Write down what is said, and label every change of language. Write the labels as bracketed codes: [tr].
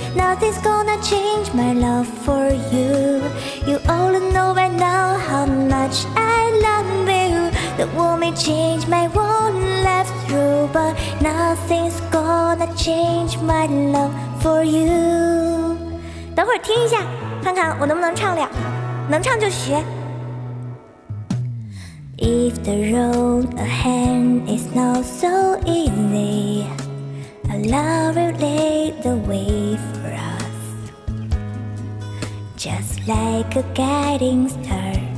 [en] Nothing's gonna change my love for you. You all know by now how much I love you. The world may change my one left through, but nothing's gonna change my love for you. [zh] 等会儿听一下，看看我能不能唱了，能唱就学。 [en] If the road ahead is not so easy, our love will lead the way for us, just like a guiding star.